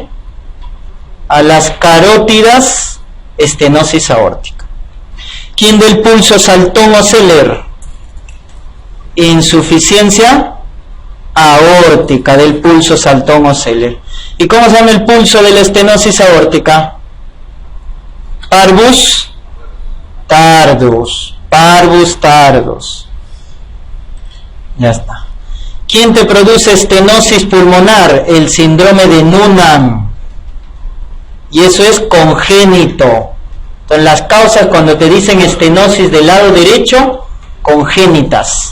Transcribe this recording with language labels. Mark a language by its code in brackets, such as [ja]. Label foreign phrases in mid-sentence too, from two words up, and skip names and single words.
[es] A las carótidas, estenosis aórtica. ¿Quién del pulso saltón o Zeller? Insuficiencia aórtica del pulso saltón o Zeller. ¿Y cómo se llama el pulso de la estenosis aórtica? [la] Parvus tardus. Parvus tardus. [es] Ya está. ¿Quién te produce estenosis pulmonar? El síndrome de Noonan. Y eso es congénito. Entonces, las causas cuando te dicen estenosis del lado derecho, congénitas.